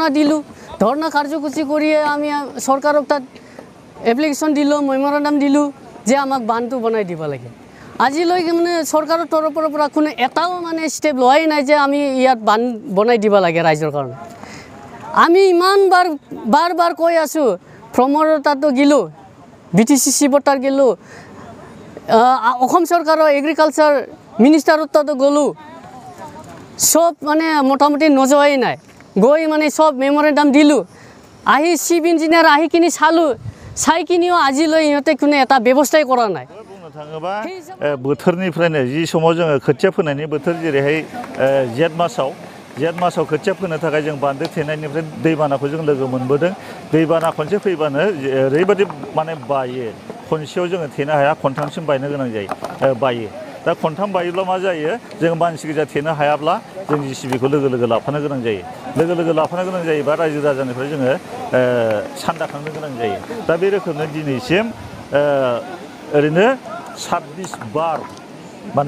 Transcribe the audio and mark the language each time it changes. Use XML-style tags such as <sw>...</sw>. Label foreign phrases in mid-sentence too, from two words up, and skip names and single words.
<as>দিলোঁ ধৰ্ণা কাৰ্যসূচী কৰিয়ে আমি চৰকাৰক তাত এপ্লিকেশ্যন দিলোঁ মেমৰেণ্ডাম দিলোঁ যে আমাক বান্ধটো বনাই দিব লাগে আজিলৈকে মানে চৰকাৰৰ তৰফৰ পৰা কোনো এটাও মানে ষ্টেপ লোৱাই নাই যে আমি ইয়াত বান্ধ বনাই দিব লাগে ৰাইজৰ কাৰণে আমি ইমান বাৰ কৈ আছোঁ ফ্ৰমৰ তাতো গিলোঁ BTCC বটাৰ গেলোঁ অসম চৰকাৰৰ</as> <en>agriculture minister</en> <as>তাতো গ'লোঁ সব মানে মোটামুটি নযোৱাই নাই গৈ মানে সব মেমৰেণ্ডাম দিলোঁ আহি</as> <en>chief engineer</en> <as>আহি কিনি চালোঁ চাই কিনিও আজিলৈ ইহঁতে কোনো এটা ব্যৱস্থাই কৰা নাই</as> <brx>बुंनो थाङोबा बोथोरनिफ्रायनो जि समाव जोङो खोथिया फोनायनि बोथोर जेरैहाय जेठ मासाव खोथिया फोनो थाखाय जों बान्दो थेनायनिफ्राय दैबानाखौ जों लोगो मोनबोदों दैबाना खनसे फैबानो ओरैबायदि माने बायो खनसेयाव जोङो थेनो हाया खनथामसिम बायनो गोनां जायो बायो दा खनथाम बायोब्ला मा जायो जों मानसि गोजा थेनो हायाब्ला जों JCBखौ लोगो लाफानो गोनां जायो लोगो लाफानो गोनां जायोबा रायजो राजानिफ्राय जोङो सान्दा खांनो गोनां जायो दा बे रोखोमनो दिनैसिम ओरैनो 26 बार माने</brx>